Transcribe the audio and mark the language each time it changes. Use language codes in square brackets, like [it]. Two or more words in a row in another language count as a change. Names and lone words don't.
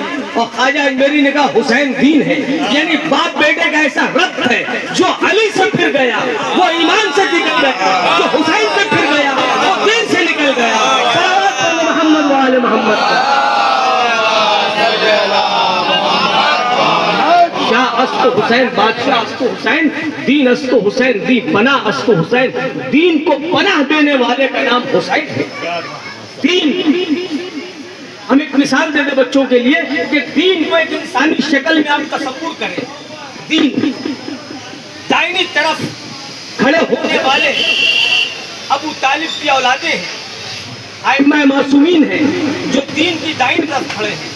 [ur] اور خواجہ اجمیری نے کہا حسین دین ہے. یعنی باپ بیٹے کا ایسا ربط ہے، جو علی سے پھر گیا وہ ایمان سے نکل گیا، جو حسین سے پھر گیا وہ دین سے نکل گیا. [ar] صلوات علی محمد و آل محمد. [fa] شاہ است حسین، بادشاہ است حسین، دین است حسین، دی پناہ است حسین. [ur] دین کو پناہ دینے والے کا نام حسین ہے. دین، ہم ایک مثال دے دیں بچوں کے لیے کہ دین کو ایک انسانی شکل میں آپ تصور کریں. دین دائنی طرف کھڑے ہونے والے ابو طالب کی اولادیں ہیں، ائمہ معصومین ہیں جو دین کی دائنی طرف کھڑے ہیں.